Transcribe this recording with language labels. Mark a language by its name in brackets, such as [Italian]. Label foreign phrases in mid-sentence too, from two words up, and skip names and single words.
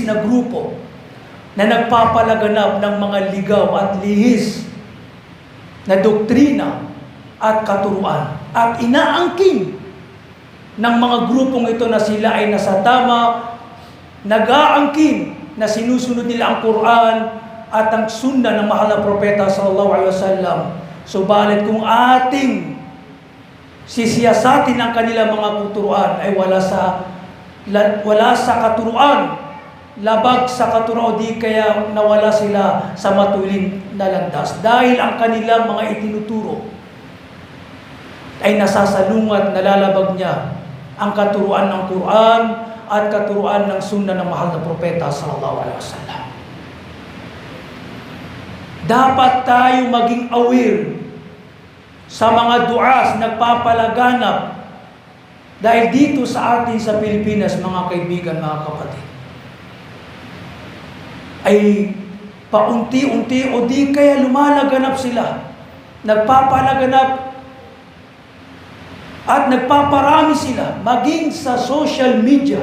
[Filipino] na grupo na nagpapalaganap ng mga ligaw at lihis na doktrina at katuruan, at inaangkin ng mga grupong ito na sila ay nasa tama, nag-aangkin na sinusunod nila ang Quran at ang sunna ng mahal na propeta [Arabic] صلى الله عليه وسلم. [Filipino] Subalit kung ating sisiyasatin ang kanilang mga kuturuan ay wala sa katuruan, labag sa katuruan, o di kaya nawala sila sa matuwid na landas. Dahil ang kanilang mga itinuturo ay nasasalungat, nalalabag niya ang katuruan ng Quran at katuruan ng sunna ng mahal na propeta [Arabic] صلى الله عليه وسلم. [Filipino] Dapat tayo maging aware sa mga duas nagpapalaganap dahil dito sa atin sa Pilipinas, mga kaibigan, mga kapatid, ay paunti-unti o di kaya lumalaganap sila, nagpapalaganap at nagpaparami sila, maging sa [English] social media.